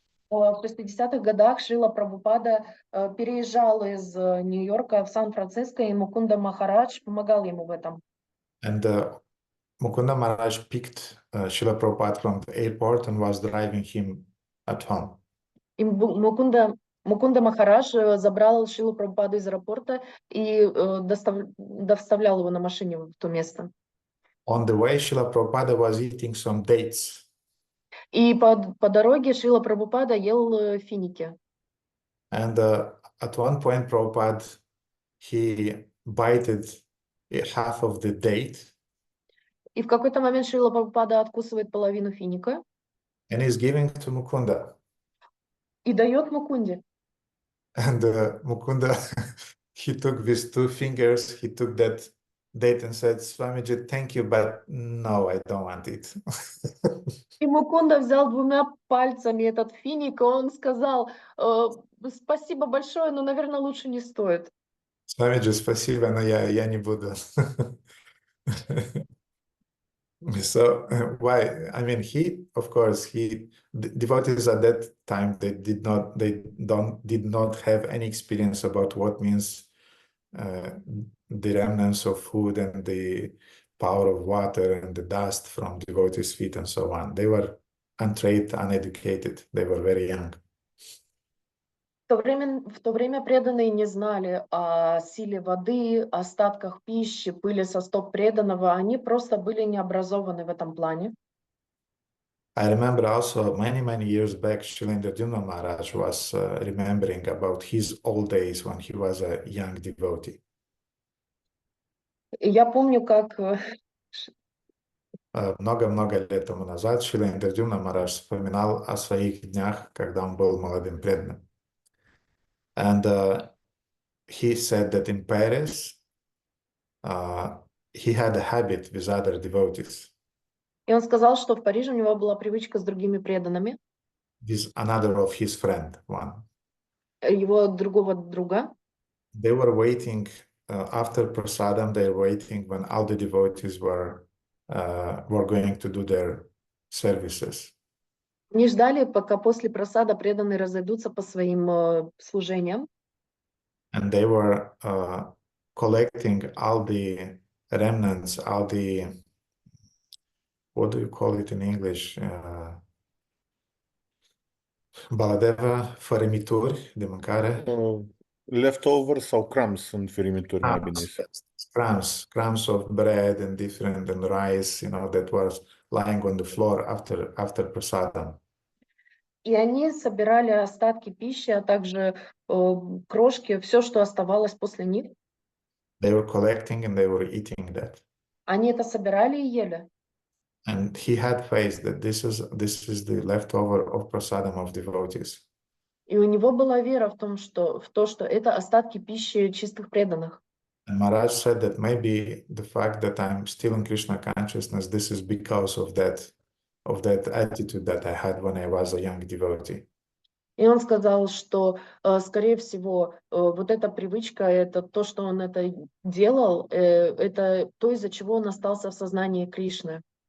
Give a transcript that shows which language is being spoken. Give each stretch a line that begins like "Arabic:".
Russian: В 60-х годах Шрила Прабхупада переезжал из Нью-Йорка в Сан-Франциско, и Мукунда Махарадж помогал ему в этом.
English: And Mukunda Maharaj picked Srila Prabhupada from the airport and was driving him at home.
Russian: И Мукунда Махарадж забрал Шрилу Прабхупаду из аэропорта и доставлял его на машине в то место.
English: On the way, Srila Prabhupada was eating some dates.
Russian: И по дороге Шрила Прабхупада ел финики.
English: And at one point, Prabhupada, he bited half of the date
Russian: И в какой-то момент Шрила Прабхупада откусывает половину финика
English: and is giving to Mukunda.
Russian: и дает Мукунде.
English: And Mukunda, he took with 2 fingers, he took that date and said, Swamiji, thank you, but no, I don't want it.
Russian: И Мукунда взял 2 пальцами этот финик, и он сказал, спасибо большое, но, наверное, лучше не стоит. Swamiji, спасибо, но я не буду.
English: So why? I mean, of course, devotees at that time, they did not have any experience about what means the remnants of food and the power of water and the dust from devotees' feet and so on. They were untrained, uneducated. They were very young.
Russian: В то время преданные не знали о силе воды, остатках пищи, пыли со стоп преданного. Они просто были необразованы в этом плане.
English: I remember also many years back, Shilendra Maharaj was remembering about his old days when he was a young devotee.
Russian: И я помню, как Много лет тому назад Шилендра Маharaj вспоминал о своих днях, когда он был молодым преданным.
English: And he said that in Paris, he had a habit with other devotees.
Russian: И он сказал, что в Париже у него была привычка с другими преданными,
English: With another of his friend, one.
Russian: его другого друга.
English: They were waiting after prasadam. They were waiting when all the devotees were going to do their services.
Russian: Они ждали, пока после просада преданные разойдутся по своим служениям.
English: And they were collecting all the remnants, all the, what do you call it in English?
Romanian: Baladeva, fărâmituri de mâncare. Leftovers sau crumbs în ferimituri, mai bine.
English: Crumbs of bread and different and rice, that was lying on the floor after prasadam.
Russian: И они собирали остатки пищи, а также крошки, все, что оставалось после них.
English: They were collecting and they were eating that.
Russian: Они это собирали и ели.
English: And he had faith that this is the leftover of prasadam of devotees.
Russian: И у него была вера в то, что это остатки пищи чистых преданных.
English: And Maharaj said that maybe the fact that I'm still in Krishna consciousness, this is because of that attitude that I had when I was a young devotee.
Russian: И он сказал, что, скорее всего, вот эта привычка, это то, что он это делал, это то, из-за чего он остался в сознании Кришны.